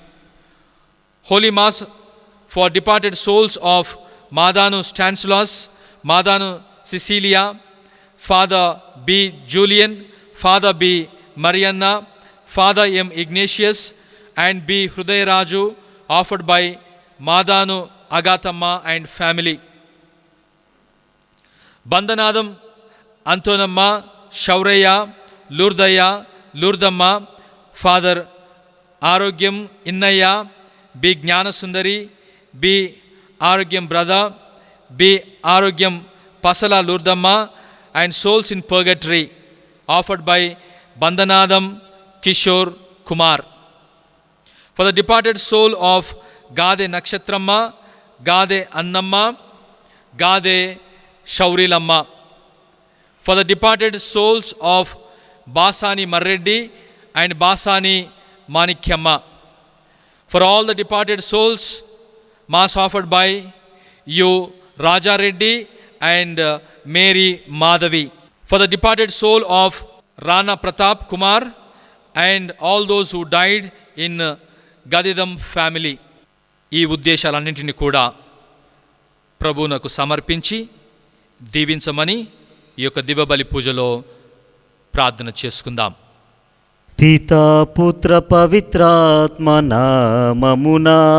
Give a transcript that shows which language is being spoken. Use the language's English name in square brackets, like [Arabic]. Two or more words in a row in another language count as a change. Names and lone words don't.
[English] Holy Mass for departed souls of Madanu Stanislaus, Madanu Cecilia, Father B. Julian, Father B. Marianna, Father M. Ignatius, and B. Hrudayaraju, offered by Madanu Agathamma and family. Bandanadam Antonamma, Shauraya, Lurdaya, Lurdamma, Father Arogyam Innaya, B. Jnanasundari, B. Arogyam Brother, B. Arogyam Pasala Lurdamma, and souls in purgatory, offered by Bandanadam Kishore Kumar. For the departed soul of Gade Nakshatramma, Gade Annamma, Gade Shaurilamma. For the departed souls of Basani Marreddy and Basani Manikyamma. For all the departed souls, Mass offered by you, Raja Reddy and Mary Madhavi. For the departed soul of Rana Pratap Kumar and all those who died in Gadidam family. [Telugu] ఈ ఉద్దేశాలన్నింటినీ కూడా ప్రభువునకు సమర్పించి దీవించమని ఈ యొక్క దివ్యబలి పూజలో ప్రార్థన చేసుకుందాం. పితా పుత్ర పవిత్రాత్మ నామమునా